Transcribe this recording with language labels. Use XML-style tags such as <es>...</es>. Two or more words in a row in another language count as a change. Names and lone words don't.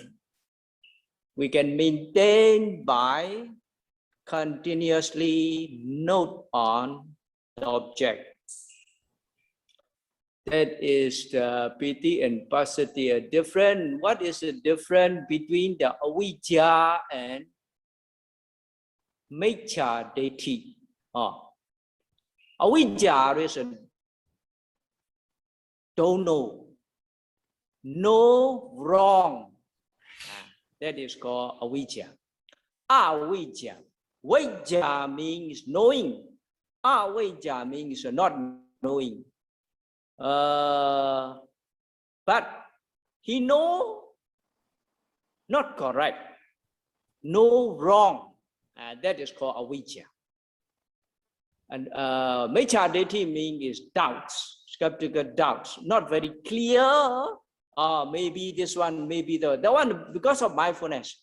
<en>We can maintain by continuously note on the object. That is the pīti and passaddhi. Different. What is the difference between the avijja and vicaya? Avijja is a don't know. No wrong. That is called avijja. Avijja. Vijja means knowing. Avijja means not knowing. But he know not correct. No wrong. That is called avijja. And vicaya means doubts, skeptical doubts, not very clear maybe this one, maybe the one, because of mindfulness.</en>